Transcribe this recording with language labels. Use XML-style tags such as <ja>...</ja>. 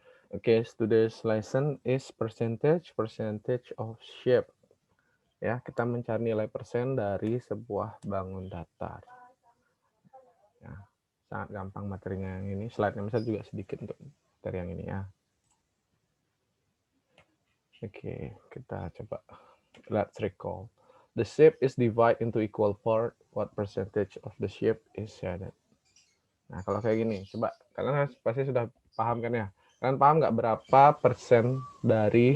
<en>Okay, today's lesson is percentage of shape.</en> <id>Ya, kita mencari nilai persen dari sebuah bangun datar. Ya, sangat gampang materinya yang ini. Slide-nya bisa juga sedikit untuk materi yang ini ya. Oke, kita coba.</id> <en>Let's recall. The shape is divided into equal part. What percentage of the shape is shaded?</en> <id>Nah, kalau kayak gini, coba kalian pasti sudah paham kan ya? Kalian paham nggak berapa persen dari</id>